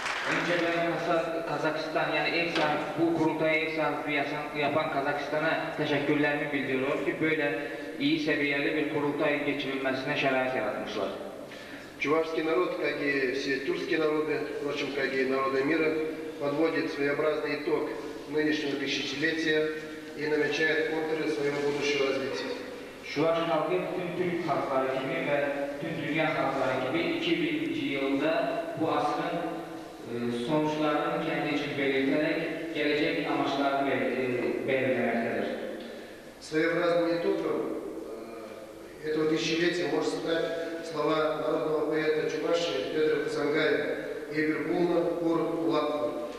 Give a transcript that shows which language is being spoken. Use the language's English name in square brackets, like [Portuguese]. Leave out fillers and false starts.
[Turkish] Önce ben Kazakistan, yani bu kurultaya ev sahipliği yapan Kazakistan'a teşekkürlerimi bildiriyorum ki böyle iyi seviyeli bir kurultay geçirilmesine şerait yaratmışlar. [Russian] Чувашский народ, как и все тюркские народы, впрочем, как и народы мира, подводит своеобразный итог нынешнего тысячелетия и намечает контуры своего будущего развития. [Turkish] Şuvaş halkı bütün Türk halkları gibi ve tüm dünya halkları gibi 2000 yılda bu asrın sonuçlarını kendi için belirterek gelecek amaçlarını belirlemektedir. [Russian] Своеобразным итогом этого тысячелетия может стать слова народного поэта Чувашии Петра Касангаева «Эбер Булна, Кур Лапна».